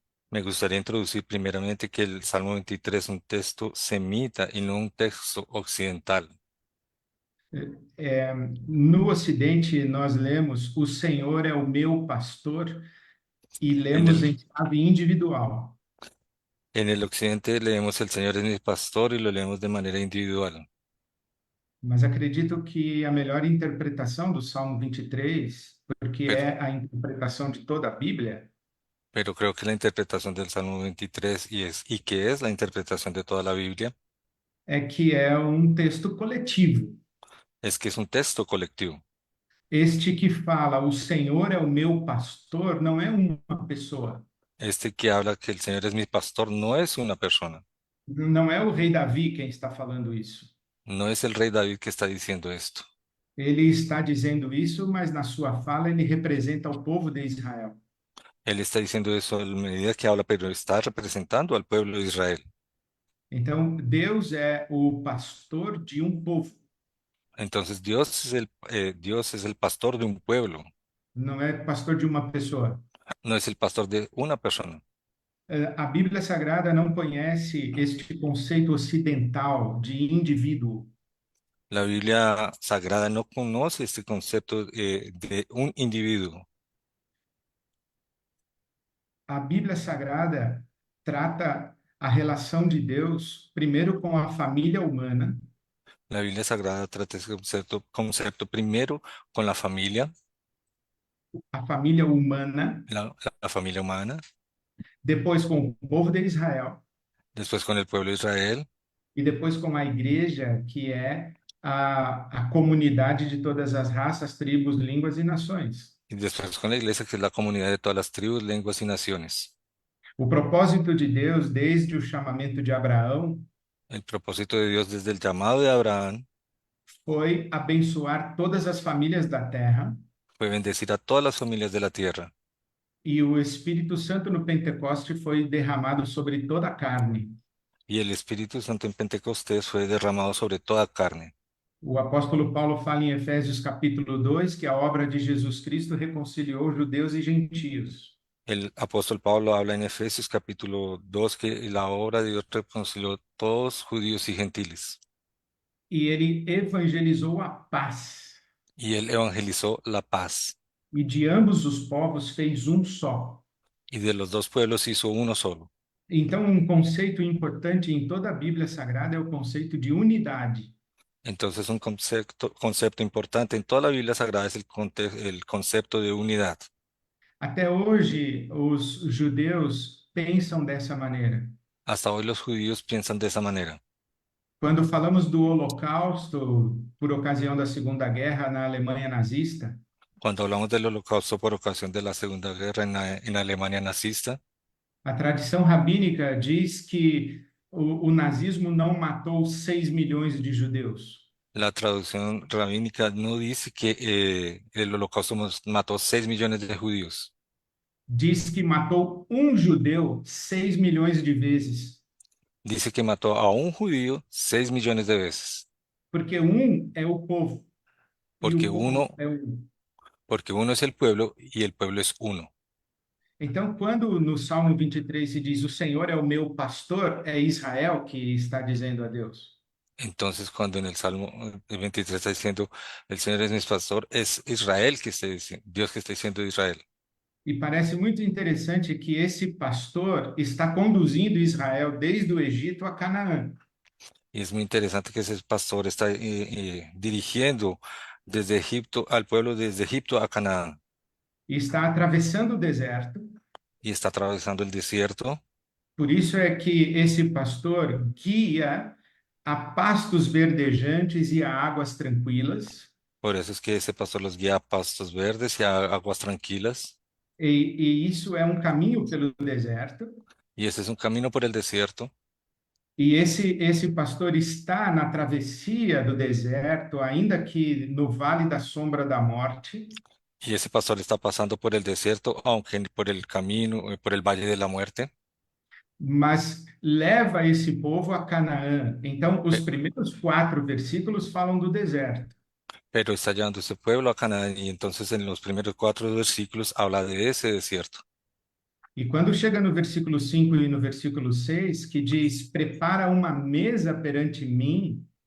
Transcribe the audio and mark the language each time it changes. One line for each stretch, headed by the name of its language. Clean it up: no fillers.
Spanish: Me gustaría introducir primeramente que el Salmo 23 es un texto semita y no un texto occidental.
Portuguese: No Ocidente, nós lemos O Senhor é o meu pastor e
Spanish: En
Portuguese: lemos
Spanish: el,
Portuguese: em chave individual.
Spanish: en el occidente leemos El Señor es mi pastor y lo leemos de manera individual.
Portuguese: Mas acredito que a melhor interpretação do Salmo 23, porque
Spanish: pero,
Portuguese: é a interpretação de toda a Bíblia,
Spanish: pero creo que la interpretación del Salmo 23 y que es la interpretación de toda la Biblia
Portuguese: é que é um texto coletivo.
Spanish: es que es un texto colectivo.
Portuguese: Este que fala, o Senhor é o meu pastor, não é uma pessoa.
Spanish: Este que habla que el Señor es mi pastor no es una persona,
Portuguese: Não é o rei Davi quem está falando isso.
Spanish: no es el rey David que está diciendo esto.
Portuguese: Ele está dizendo isso, mas na sua fala ele representa o povo de Israel.
Spanish: Él está diciendo eso en medida que habla, pero está representando al pueblo de Israel.
Portuguese: Então, Deus é o pastor de um povo,
Spanish: Entonces Dios es el pastor de un pueblo,
Portuguese: não é pastor de uma pessoa.
Spanish: no es el pastor de una persona.
Portuguese: A Bíblia Sagrada não conhece este conceito ocidental de indivíduo.
Spanish: La Biblia Sagrada no conoce este concepto de un individuo.
Portuguese: A Bíblia Sagrada trata a relação de Deus primeiro com a família humana,
Spanish: La Biblia Sagrada trata ese concepto primero con
Portuguese: a família humana,
Spanish: la familia humana,
Portuguese: depois com o povo de Israel
Spanish: después con el pueblo de Israel
Portuguese: e depois com a igreja, que é a comunidade de todas as raças, tribos, línguas e nações.
Spanish: y después con la iglesia, que es la comunidad de todas las tribus, lenguas y naciones.
Portuguese: O propósito de Deus, desde o chamamento de Abraão,
Spanish: El propósito de Dios desde el llamado de Abraham
Portuguese: foi abençoar todas as famílias da terra,
Spanish: fue bendecir a todas las familias de la tierra.
Portuguese: e o Espírito Santo no Pentecoste foi derramado sobre toda a carne.
Spanish: Y el Espíritu Santo en Pentecostés fue derramado sobre toda carne.
Portuguese: O apóstolo Paulo fala em Efésios capítulo 2 que a obra de Jesus Cristo reconciliou judeus e gentios.
Spanish: El apóstol Pablo habla en Efesios capítulo 2 que la obra de Dios reconcilió todos judíos y gentiles.
Portuguese: E ele evangelizou a paz.
Spanish: Y él evangelizó la paz.
Portuguese: E de ambos os povos fez um só.
Spanish: Y de los dos pueblos hizo uno solo.
Portuguese: Então, um conceito importante em toda a Bíblia Sagrada é o conceito de unidade.
Spanish: Entonces, un concepto importante en toda la Biblia Sagrada es el concepto de unidad.
Portuguese: Até hoje, os judeus pensam dessa maneira.
Spanish: Hasta hoy los judíos piensan de esa manera.
Portuguese: Quando falamos do Holocausto, por ocasião da Segunda Guerra na Alemanha nazista,
Spanish: Cuando hablamos del holocausto por ocasión de la Segunda Guerra en Alemania nazista,
Portuguese: a tradição rabínica diz que o nazismo não matou 6 milhões de judeus.
Spanish: la traducción rabínica no dice que el holocausto mató 6 millones de judíos.
Portuguese: Diz que matou um judeu 6 milhões de vezes.
Spanish: Dice que mató a un judío 6 millones de veces,
Portuguese: Porque um é o povo e
Spanish: porque
Portuguese: o povo
Spanish: uno,
Portuguese: é um.
Spanish: porque uno es el pueblo y el pueblo es uno.
Portuguese: Então, quando no Salmo 23 se diz: O Senhor é o meu pastor, é Israel que está dizendo a Deus.
Spanish: Entonces, cuando en el Salmo 23 está diciendo, el Señor es mi pastor, es Israel que está diciendo, Dios que está diciendo Israel.
Portuguese: E parece muito interessante que esse pastor está conduzindo Israel desde o Egito a Canaã.
Spanish: Y es muy interesante que ese pastor está dirigiendo desde Egipto al pueblo, desde Egipto a Canaán,
Portuguese: E está atravessando o deserto.
Spanish: y está atravesando el desierto.
Portuguese: Por isso é que esse pastor guia a pastos verdejantes e a águas tranquilas.
Spanish: Por eso es que ese pastor los guía a pastos verdes y a aguas tranquilas.
Portuguese: E isso é um caminho pelo deserto.
Spanish: Y ese es un camino por el desierto.
Portuguese: E esse pastor está na travessia do deserto, ainda que no vale da sombra da morte,
Spanish: Y ese pastor está pasando por el desierto, aunque por el camino, por el valle de la muerte.
Portuguese: mas leva esse povo a Canaã. Então, os pe- primeiros 4 versículos falam do deserto.
Spanish: Pero está llevando ese pueblo a Canaán. Y entonces en los primeros 4 versículos habla de ese desierto.
Portuguese: E quando chega no versículo 5 e no versículo 6, que diz: Prepara uma mesa perante mim,